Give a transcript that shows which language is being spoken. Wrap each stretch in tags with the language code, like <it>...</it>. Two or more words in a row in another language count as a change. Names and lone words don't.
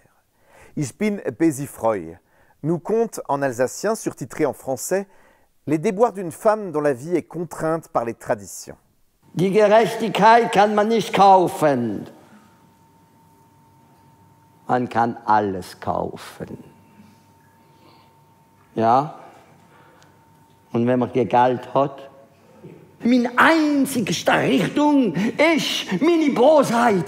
<fr>Ich bin Besifreu nous conte en alsacien, surtitré en français, les déboires d'une femme dont la vie est contrainte par les traditions.</fr> <de>Die Gerechtigkeit kann man nicht kaufen. Man kann alles kaufen. Ja? Und wenn man Geld hat, meine einzigste Richtung ist meine Bosheit.</de>